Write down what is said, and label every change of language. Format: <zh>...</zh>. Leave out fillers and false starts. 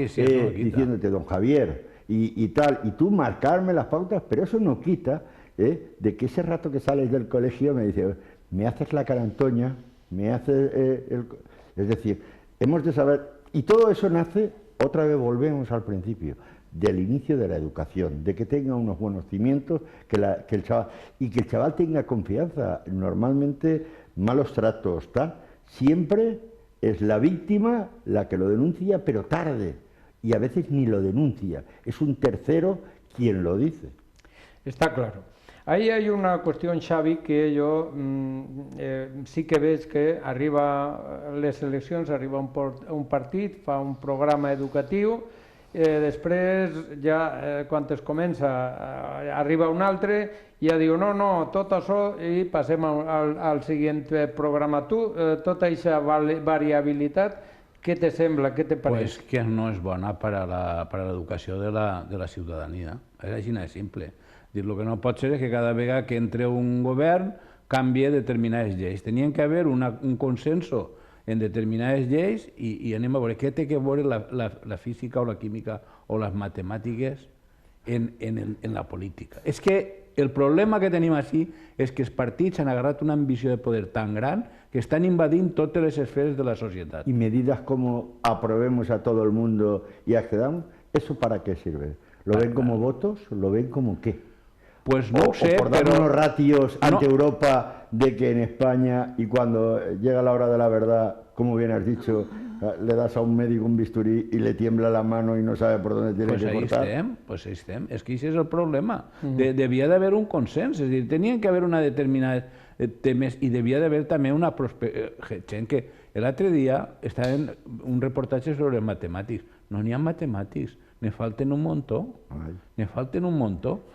<es>diciéndote, don Javier, y tal, y tú marcarme las pautas, pero eso no quita de que ese rato que sales del colegio me dice, me haces la carantoña, me haces es decir, hemos de saber, y todo eso nace, otra vez volvemos al principio, del inicio de la educación, de que tenga unos buenos cimientos, que el chaval tenga confianza. Normalmente malos tratos, tal, siempre es la víctima la que lo denuncia, pero tarde, y a veces ni lo denuncia, es un tercero quien lo dice. Está claro. Ahí hay una cuestión,</es> <ca>Xavi, que jo sí que veig que arriba les eleccions, arriba un partit, fa un programa educatiu, després ja quan es comença arriba un altre i ja diu no, tot això i passem al següent programa. Tu, tota aquesta variabilitat, Què te sembla? Què te pareix? Pues que no és bona per a l'educació de la ciutadania. És així de simple. El que no pot ser és que cada vegada que entre un govern canvie determinades lleis. Tenien que haver un consenso en determinades lleis i anem a veure què té que veure la física o la química o les matemàtiques en la política. És que el problema que tenim així és que els partits han agarrat una ambició de poder tan gran que</ca> <es>están invadiendo todas las esferas de la sociedad. Y medidas como aprobemos a todo el mundo y accedamos, ¿eso para qué sirve? ¿Lo ven como votos? ¿Lo ven como qué? Pues no sé, o por dar unos ratios ante Europa de que en España, y cuando llega la hora de la verdad, como bien has dicho, le das a un médico un bisturí y le tiembla la mano y no sabe por dónde tiene que cortar.</es> <ca>Pues ahí estem. És que això és el problema. Devia d'haver un consens, és a dir, tenien que haver una determinada temes i devia d'haver també una gent que l'altre dia estava en un reportatge sobre matemàtics. No n'hi ha matemàtics, ne falten un muntó. Ne falten un muntó.</ca>